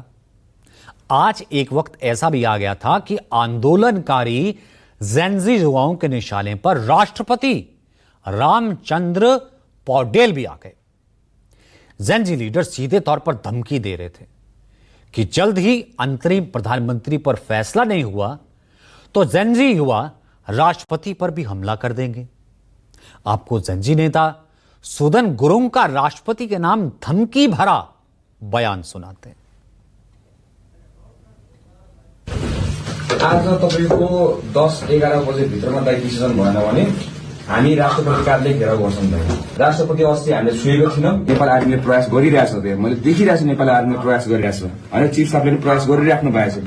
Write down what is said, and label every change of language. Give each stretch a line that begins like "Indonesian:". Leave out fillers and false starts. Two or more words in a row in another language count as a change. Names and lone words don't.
Hindi: आज एक वक्त ऐसा भी आ गया था कि आंदोलनकारी जेनजी युवाओं के निशाने पर राष्ट्रपति रामचंद्र पौडेल भी आ गए। जेनजी लीडर सीधे तौर पर धमकी दे रहे थे कि जल्द ही अंतरिम प्रधानमंत्री पर फैसला नहीं हुआ तो जेनजी युवा राष्ट्रपति पर भी हमला कर देंगे। आपको जेनजी नेता सुदन गुरुङ का राष्ट्रपति के नाम धमकी भरा बयान सुनाते हैं।
Nepali: आज तपाईको 10-11 बजे भित्रमा दाइ डिसिजन भएन भने हामी राष्ट्रपति कार्यालय घेराउ गर्छौं। राष्ट्रपति अस्ति हामीले सुनेको थियौं। नेपाल आर्मीले प्रयास गरिरहेछ। मैले देखिरहेछु नेपाल आर्मीले प्रयास गरिरहेछ। हैन, चिफ साहबले पनि प्रयास गरिराख्नु भएको छ।